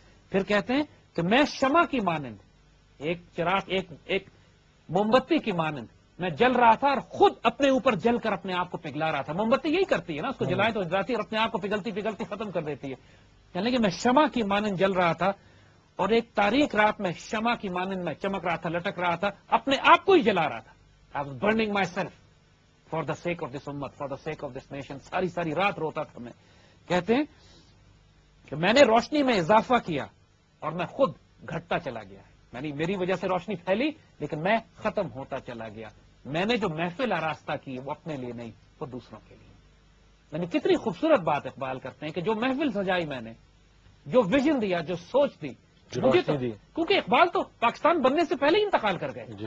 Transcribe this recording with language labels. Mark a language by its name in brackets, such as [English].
[Urdu] پھر کہتے ہیں کہ میں شمع کی مانند، ایک چراغ، ایک موم بتی کی مانند میں جل رہا تھا اور خود اپنے اوپر جل کر اپنے آپ کو پگھلا رہا تھا. موم بتی یہی کرتی ہے نا، اس کو جلائے تو جلاتی ہے اور اپنے آپ کو پگھلتی پگھلتی ختم کر دیتی ہے. یعنی کہ میں شمع کی مانند جل رہا تھا اور ایک تاریک رات میں شمع کی مانند میں چمک رہا تھا، لٹک رہا تھا، اپنے آپ کو ہی جلا رہا تھا. [English] I was burning my self for the sake of this Amit, for the sake of this nation. [Urdu] ساری رات روتا تھا میں. کہتے ہیں کہ میں نے روشنی میں اضافہ کیا اور میں خود گھٹتا چلا گیا. یعنی میری وجہ سے روشنی پھیلی لیکن میں ختم ہوتا چلا گیا. میں نے جو محفل آراستہ کی وہ اپنے لیے نہیں، وہ دوسروں کے لیے. یعنی کتنی خوبصورت بات اقبال کرتے ہیں کہ جو محفل سجائی میں نے، جو ویژن دیا، جو سوچ دی مجھے تو، کیونکہ اقبال تو پاکستان بننے سے پہلے ہی انتقال کر گئے.